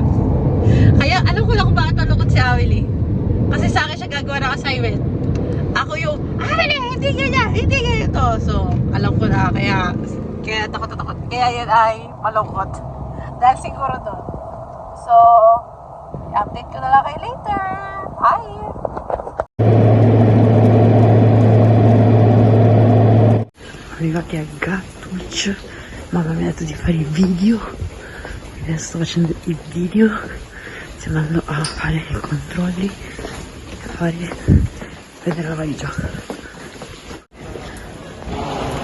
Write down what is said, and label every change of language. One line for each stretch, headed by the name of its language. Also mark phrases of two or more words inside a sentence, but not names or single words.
Filipino: Kaya alam ko lang kung bakit malungkot si Amelie. Kasi sa akin siya gagawa ng assignment. Ako yung, hindi ganyan ito. So, alam ko na, kaya takot. Kaya yan ay malungkot. Dahil siguro doon. So, i-update ko na lang kayo later. Bye!
Italian: Arrivati a Gatwick, mamma mi ha detto di fare il video, adesso sto facendo il video, stiamo andando a fare i controlli, prendere la valigia.